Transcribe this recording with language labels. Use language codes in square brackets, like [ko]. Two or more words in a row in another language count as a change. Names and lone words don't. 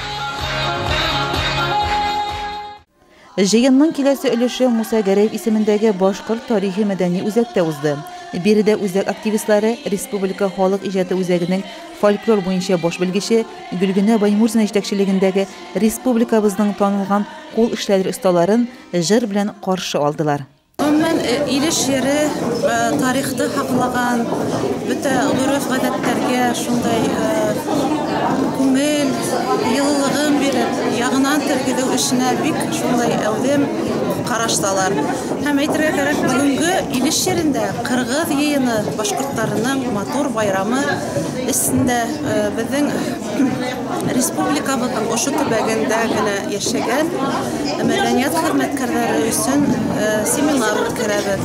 [tt] Жыйынның киләсе өлеше Муса Гәрәев исемендәге башкорт тарихи мәдәни үзәктә узды. Биредә үзәк активистлары Республика халык иҗаты үзәгенең фольклор буенча баш белгече Гөлгенә Баймурзина җитәкчелегендәге республикабызның танылган кул эшләре осталарын җыр белән каршы алдылар. [ba] Илеш ере тарихты хаклаган, бөтә гореф-гадәттәргә шундай күңел, йылылыгын биреп, ягынан тергеҙеү эшенә бик шундай әүҙем ҡарашталар. Һәм әйтергә кәрәк, бөгөнгө Илеш ерендә Кыргыҙ йыйыны башҡорттарының матур байрамы эсендә беҙҙең республикабыҙҙың ошо төбәгендә генә йәшәгән мәҙәниәт хеҙмәткәрҙәре өсөн семинар үткәрәбеҙ.